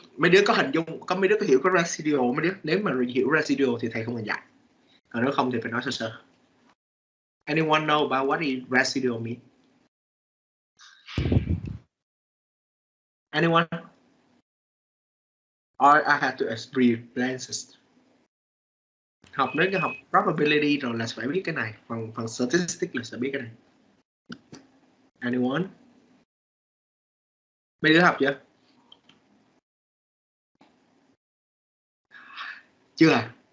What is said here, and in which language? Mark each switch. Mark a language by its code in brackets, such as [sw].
[vi] Mấy đứa có hình dung, mấy đứa có hiểu cái residual, mấy đứa nếu mà hiểu residual thì thầy không cần dạy. Còn nếu không thì phải nói sơ sơ. [en] Anyone know about what is residual mean? Anyone? Or I have to explain this. [vi] Học đến cái học probability rồi là phải biết cái này, phần statistics là sẽ biết cái này. [en] Anyone? [vi] Mấy đứa học chưa? Chưa à?